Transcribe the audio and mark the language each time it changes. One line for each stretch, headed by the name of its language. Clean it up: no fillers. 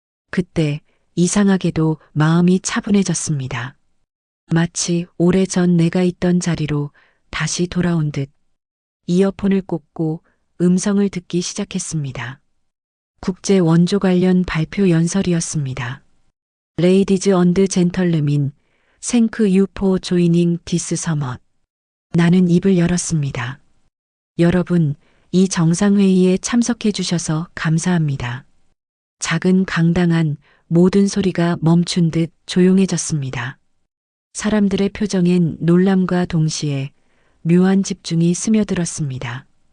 Korean: 그때 이상하게도 마음이 차분해졌습니다. 마치 오래전 내가 있던 자리로 다시 돌아온 듯. 이어폰을 꽂고 음성을 듣기 시작했습니다. 국제 원조 관련 발표 연설이었습니다.
English: Ladies and gentlemen, thank you for joining this summit.
Korean: 나는 입을 열었습니다. 여러분, 이 정상회의에 참석해 주셔서 감사합니다. 작은 강당 안 모든 소리가 멈춘 듯 조용해졌습니다. 사람들의 표정엔 놀람과 동시에 묘한 집중이 스며들었습니다.